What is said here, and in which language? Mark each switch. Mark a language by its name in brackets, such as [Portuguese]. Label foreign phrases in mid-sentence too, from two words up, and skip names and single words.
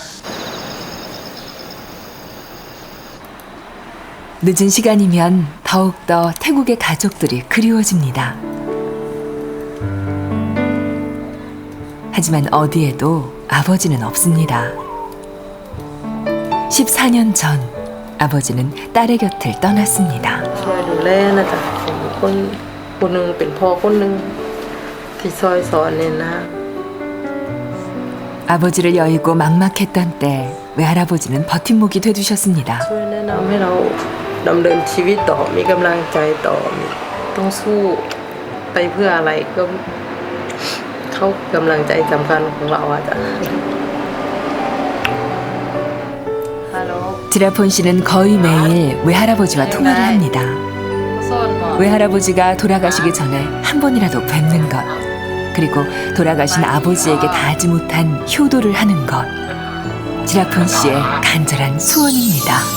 [Korean] 늦은 시간이면 더욱더 태국의 가족들이 그리워집니다. 하지만 어디에도 아버지는 없습니다. 14년 전 아버지는 딸의 곁을 떠났습니다. [Thai] ช่วยดูแลนะคะคนหนึ่งเป็นพ่อคนหนึ่งที่ซอยสอนเนี่ยนะ [Korean] 아버지를 여의고 막막했던 때 외할아버지는 버팀목이 돼주셨습니다. [Thai] ช่วยแนะนำให้เราดำเนินชีวิตต่อมีกำลังใจต่อต้องสู้ไปเพื่ออะไรก็เขากำลังใจสำคัญของเราอะจ้ะฮัลโหล [Korean] 지라폰 씨는 거의 매일 외할아버지와 통화를 합니다. [Thai] ซ่อนบ่ [Korean] 외할아버지가 돌아가시기 전에 한 번이라도 뵙는 것, 그리고 돌아가신 아버지에게 다하지 못한 효도를 하는 것. 지라폰 씨의 간절한 소원입니다.